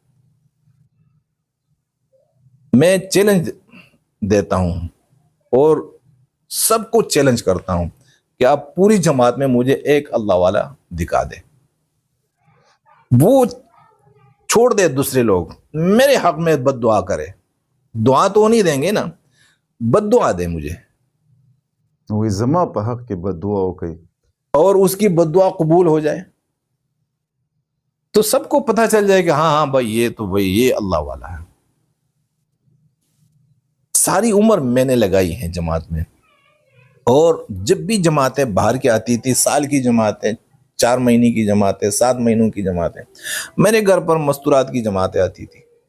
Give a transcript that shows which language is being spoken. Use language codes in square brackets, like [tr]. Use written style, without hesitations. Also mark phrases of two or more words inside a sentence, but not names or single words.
[ur] میں چیلنج دیتا ہوں اور سب کو چیلنج کرتا ہوں کہ آپ پوری جماعت میں مجھے ایک اللہ والا دکھا دیں. وہ چھوڑ دے دوسرے لوگ میرے حق میں بد دعا کرے، دعا تو نہیں دیں گے نا، بد دعا دے مجھے، [ps] وی زما په حق کې بد دعا وکړي [ur] اور اس کی بد دعا قبول ہو جائے تو سب کو پتہ چل جائے کہ ہاں بھائی یہ اللہ والا ہے. ساری عمر میں نے لگائی ہے جماعت میں، اور جب بھی جماعتیں باہر کی آتی تھی، سال کی جماعتیں، 4 مہینے کی جماعتیں، 7 مہینوں کی جماعتیں، میرے گھر پر مستورات کی جماعتیں آتی تھی.